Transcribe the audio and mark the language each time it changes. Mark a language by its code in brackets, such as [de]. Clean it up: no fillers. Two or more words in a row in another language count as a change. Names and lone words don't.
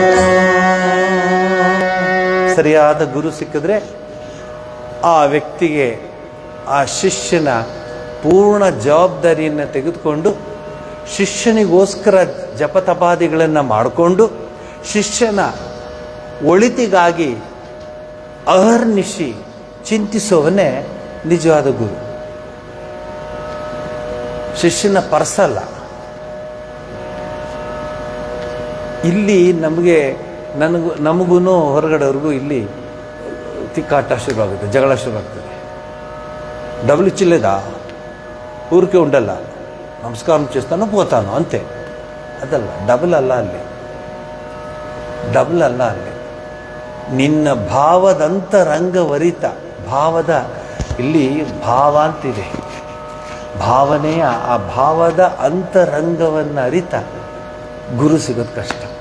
[kn] ಸರಿಯಾದ ಗುರು ಸಿಕ್ಕಿದ್ರೆ ಆ ವ್ಯಕ್ತಿಗೆ ಆ ಶಿಷ್ಯನ ಪೂರ್ಣ ಜವಾಬ್ದಾರಿಯನ್ನು ತೆಗೆದುಕೊಂಡು ಶಿಷ್ಯನಿಗೋಸ್ಕರ ಜಪತಪಾದಿಗಳನ್ನು ಮಾಡಿಕೊಂಡು ಶಿಷ್ಯನ ಒಳಿತಿಗಾಗಿ ಅಹರ್ನಿಶಿ ಚಿಂತಿಸುವವನೇ ನಿಜವಾದ ಗುರು. ಶಿಷ್ಯನ ಪರ್ಸಲ್ಲ. ಇಲ್ಲಿ ನಮಗೂ ಹೊರಗಡೆವ್ರಿಗೂ ಇಲ್ಲಿ ತಿಕ್ಕಾಟ ಶುರುವಾಗುತ್ತೆ, ಜಗಳ ಶುರುವಾಗ್ತದೆ. [te] డబ్బులు ఇచ్చలేదా, ఊరికే ఉండాల, నమస్కారం చేస్తాను పోతాను అంతే. [kn] ಅದಲ್ಲ, ಡಬಲ್ ಅಲ್ಲ ಅಲ್ಲಿ, ಡಬಲ್ ಅಲ್ಲ ಅಲ್ಲಿ. ನಿನ್ನ ಭಾವದಂತರಂಗವರಿತ, ಭಾವದ ಇಲ್ಲಿ ಭಾವ ಅಂತಿದೆ, ಭಾವನೆಯ ಆ ಭಾವದ ಅಂತರಂಗವನ್ನು ಅರಿತ ಗುರು ಸಿಗೋದು ಕಷ್ಟ.